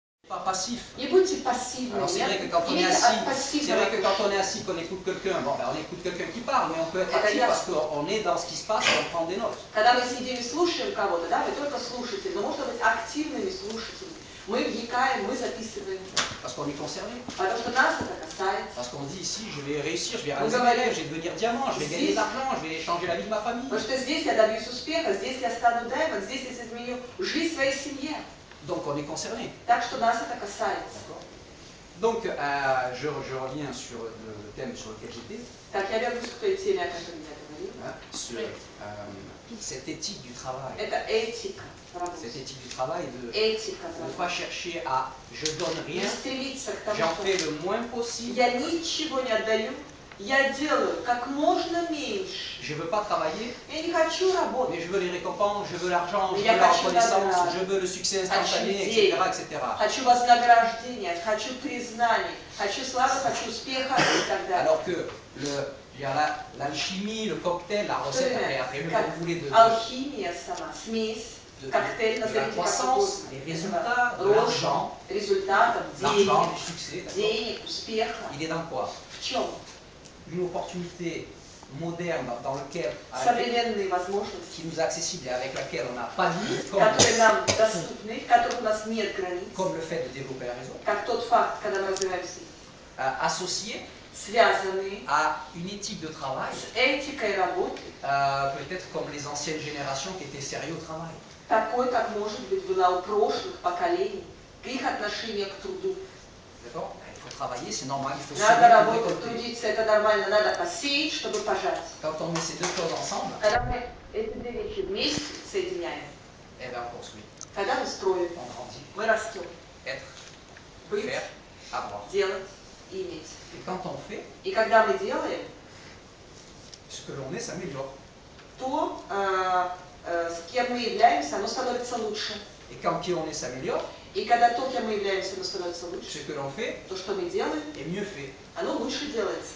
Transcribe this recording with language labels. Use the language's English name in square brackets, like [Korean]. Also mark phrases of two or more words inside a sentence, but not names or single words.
[French] pas passif. [Russian] Не будьте пассивными. [French] Alors c'est vrai que quand on est assis, qu'on écoute quelqu'un, bon, ben, on écoute quelqu'un qui parle, mais on peut être actif parce qu'on est dans ce qui se passe et on prend des notes. [Russian] Когда мы сидим и слушаем кого-то, да, вы только слушаете, но можно быть активными слушателями. Мы вникаем, мы записываем. [French] Parce qu'on est concerné. [Russian] Потому что нас это касается. [French] Parce qu'on dit ici, je vais réussir, je vais réaliser mes rêves, je vais devenir diamant, je vais gagner de l'argent, je vais changer la vie de ma famille. [Russian] Потому что здесь я добьюсь успеха, здесь я стану даймонд, здесь я изменю жизнь своей семье. [French] Donc on est concerné. [Russian] Так что нас это касается. [French] Donc je reviens sur le thème sur lequel j'étais. [Russian] Так, я вернусь к той теме, о которой я говорила. [French] Sur cette éthique du travail. [Russian] Это этика. [French] Cette éthique du travail de ne pas chercher à je donne rien, j'en fais le moins possible. [Russian] Я ничего не отдаю, я делаю как можно меньше. [French] Je ne veux pas travailler, [Russian] я не хочу работать, [French] mais je veux les récompenses, je veux l'argent, je veux la reconnaissance, je veux le succès instantané, etc., etc. [Russian] Хочу вознаграждение, хочу признание, хочу славы, хочу успеха и так далее. [French] Alors que l'alchimie, le cocktail, la recette, après vous voulez de... [Russian] Алхимия сама, смесь. Коктейль, [French] de la croissance, des résultats, de l'argent, du succès, il est dans quoi? Une opportunité moderne dans laquelle qui nous est accessible et avec laquelle on n'a pas de limite, comme le fait de développer la raison, associé à une éthique de travail, peut-être comme les anciennes générations qui étaient sérieux au travail. [Russian] Такой, как может быть была у прошлых поколений, их отношение к труду. [French] D'accord? Il faut travailler, c'est normal, il faut [Russian] надо работать, трудиться, это нормально, надо посеять, чтобы пожать. [French] Quand on met ces deux choses ensemble, [Russian] когда мы эти две вещи вместе соединяем, [French] on construit. [Russian] Когда мы строим, [French] on grandit. [Russian] Мы растем. [French] Être, [Russian] быть, [French] faire, avoir. [Russian] Делать и иметь. [French] Et quand on fait, [Russian] и когда мы делаем, [French] ce que l'on est s'améliore. [Russian] То с кем мы являемся, оно становится лучше. [French] Et quand qui on est s'améliore, [Russian] и когда то, кем мы являемся, оно становится лучше, [French] ce que l'on fait, [Russian] то, что мы делаем, [French] est mieux fait. [Russian] Оно лучше делается.